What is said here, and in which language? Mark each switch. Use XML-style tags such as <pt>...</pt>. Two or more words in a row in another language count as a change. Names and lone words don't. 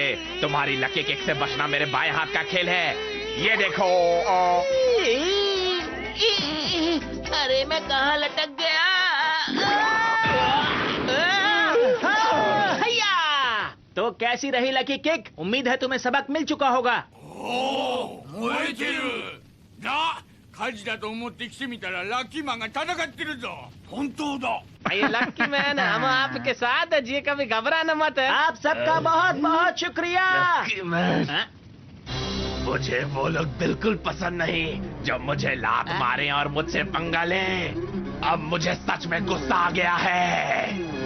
<hi>तुम्हारी लकी किक से बचना मेरे बाएं हाथ का खेल है। ये देखो। अरे मैं कहाँ लटक गया? हैया! तो कैसी रही लकी किक? उम्मीद है तुम्हें सबक मिल चुका होगा।</hi> <ja>燃えてるな、火事だと思って来てみたらラッキーマンが戦ってるぞ。本当だ。</ja> <hi>ये लकी मैन, हम आपके साथ है जी, कभी घबराना मत है। आप सबका बहुत बहुत शुक्रिया। हाँ? मुझे वो लोग बिल्कुल पसंद नहीं जो मुझे लात मारे और मुझसे पंगा लें। अब मुझे सच में गुस्सा आ गया है।</hi>